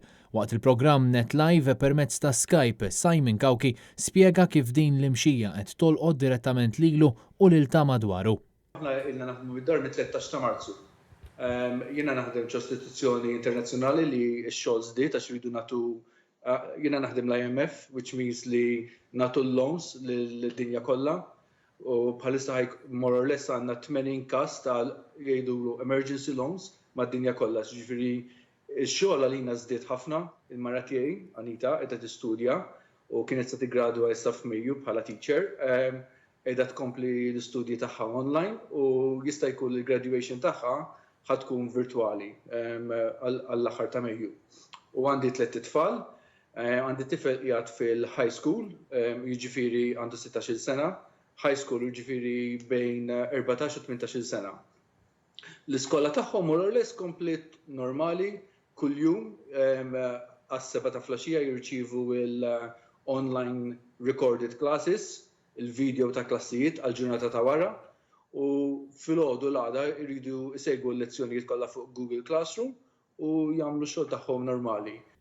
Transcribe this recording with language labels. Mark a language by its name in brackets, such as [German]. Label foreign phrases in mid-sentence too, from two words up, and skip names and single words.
[Maltese] Waqt il-programm Net Live permezz ta' Skype, Simon Kawki spjega kif din l-imxija qed tolqod direttament lilu u lil ta' madwaru. Aħna ilna naħdmu mid-dar mit-13 ta' Marzu. Jiena naħdem ċ-istituzzjoni internazzjonali li x-xogħol żdied għax iridu nagħtu jiena naħdem l-IMF, [English] which means [Maltese] li nagħtu l-loans lid-dinja kollha u bħalissa [English] more or less [Maltese] għandna 80 każ ta' jgħidulu [English] emergency loans [Maltese] mad-dinja kollha. Ġifieri x-xogħol għalina żdied ħafna, il-mara tiegħi Anita qiegħda tistudja u kienet se tiggradwa issa f'Mejju bħala teacher. Qiegħda tkompli l-istudji tagħha online u jista' jkun il-graduation tagħha ħatkun virtuali għall-aħħar ta' Mejju. U għandi 3 tfal, għandi tifel qiegħed fil- [English] high school, [Maltese] jiġifieri għandu 16-il sena, [English] high school [Maltese] jiġifieri bejn 14 u 18-il sena. L-iskola tagħhom [English] more or less [Maltese] komplet normali, kuljum għas-7 ta' flaxija jirċievu l- [English] online recorded classes, [Maltese] il-video ta' klassijiet għall-ġurnata ta' wara. U filgħodu l-għada jridu jsegwu l-lezzjonijiet kollha fuq Google Classroom u jagħmlu xogħol tagħhom normali.